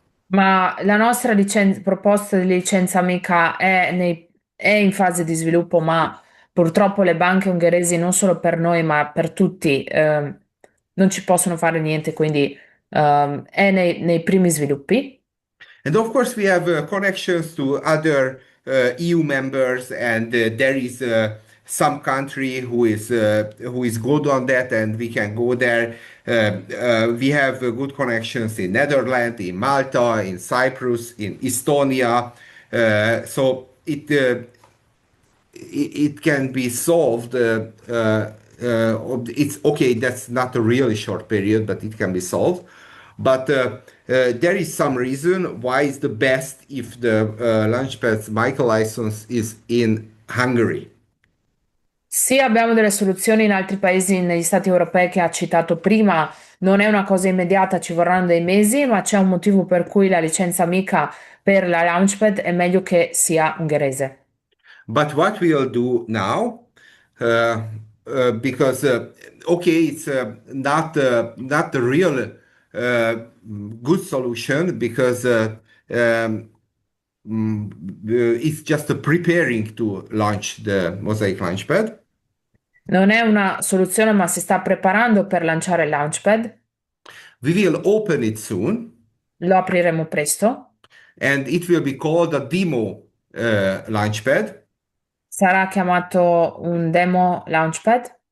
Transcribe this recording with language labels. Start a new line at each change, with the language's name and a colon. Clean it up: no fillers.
Italian: Ma la nostra proposta di licenza amica è in fase di sviluppo, ma purtroppo le banche ungheresi, non solo per noi, ma per tutti, non ci possono fare niente, quindi è nei primi sviluppi.
English: And of course, we have connections to other EU members, and there is some country who is good on that, and we can go there. We have good connections in Netherlands, in Malta, in Cyprus, in Estonia. So it can be solved. It's okay, that's not a really short period, but it can be solved. But there is some reason why it's the best if the Launchpad's Michael license is in Hungary.
Italian: Sì, abbiamo delle soluzioni in altri paesi, negli stati europei che ha citato prima. Non è una cosa immediata, ci vorranno dei mesi, ma c'è un motivo per cui la licenza amica per la Launchpad è meglio che sia ungherese.
English: But what we'll do now, uh, because okay, it's not the real good solution because it's just preparing to launch the Mosaic Launchpad.
Italian: Non è una soluzione, ma si sta preparando per lanciare il Launchpad.
English: We will open it soon,
Italian: Lo apriremo presto.
English: and it will be called a demo Launchpad.
Italian: Sarà chiamato un demo Launchpad.